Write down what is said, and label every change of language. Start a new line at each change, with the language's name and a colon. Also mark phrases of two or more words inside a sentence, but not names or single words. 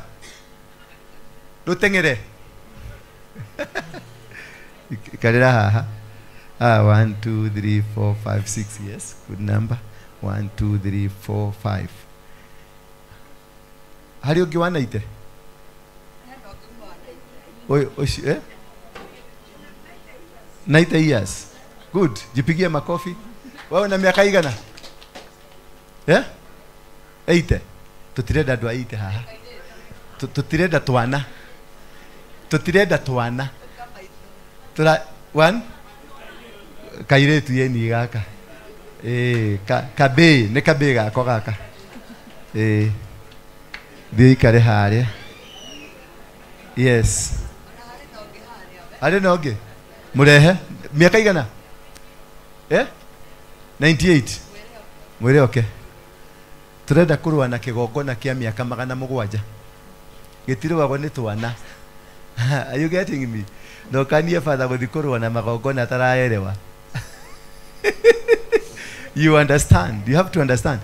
Kikuyu: Rũteng'ere. Ikarĩra haha.
English: 1, 2, 3, 4, 5, 6. Yes, good number.
Kikuyu: 1, 2, 3, 4, 5. Harĩ ũngĩ wa 90?
English: Ũcio, 90 years. Good.
Swahili: Jipigie makofi. Wewe na miaka igana? 80.
Kikuyu: Tutirenda andũ a 80 haha. Tutirenda twana. Tutirenda twana. Tura 1 kairetu yeni gaka. Kabĩ, nĩ kabĩ gako gaka. Thiĩ ikare harĩa. Yes. Harĩ na ũngĩ? Mũrehe. Miaka igana? 98. Mwĩre oke. Turenda kũrũa na kĩgongona kĩa mĩaka 700. Gĩtirũagwo nĩ twana.
English: Are you getting me?
Kikuyu: No kanie father gũthiĩ kũrũa na magongona ataraerewa.
English: You understand? You have to understand.